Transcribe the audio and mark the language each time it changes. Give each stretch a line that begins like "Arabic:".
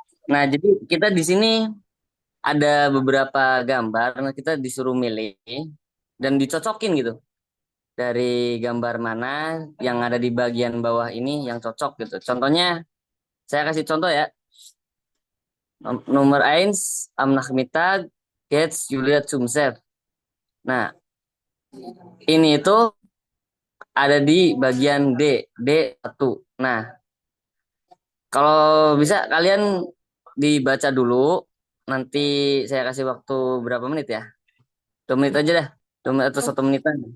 Indonesian: Nah, jadi kita di sini ada beberapa gambar. Nah, kita disuruh milih dan dicocokin gitu. Dari gambar mana yang ada di bagian bawah ini yang cocok gitu. Contohnya, saya kasih contoh ya. Nomor 1,
German: am Nachmittag geht Julia zum See.
Indonesian: Nah, ini itu ada di bagian D1. Nah, kalau bisa kalian dibaca dulu, nanti saya kasih waktu berapa menit ya? 2 menit aja dah, 2 menit atau 1 menitan.